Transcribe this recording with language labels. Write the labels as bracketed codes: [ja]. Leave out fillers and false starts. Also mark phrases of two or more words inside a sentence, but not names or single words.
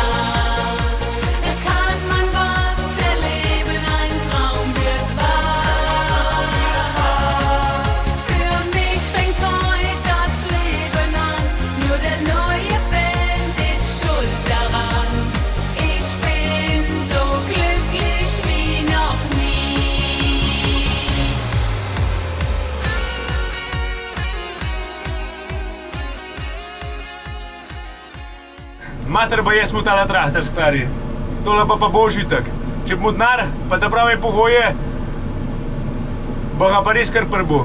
[de] Da kann man was erleben, ein Traum wird wahr. Für mich fängt heute das Leben an, nur der neue Band ist schuld daran. Ich bin so glücklich wie noch nie. [sl] Mater pa je smutala trahter, stari. Tole pa bo užitek. Če bo denar, pa ta prave pogoje, bo ga pa res kar prbo.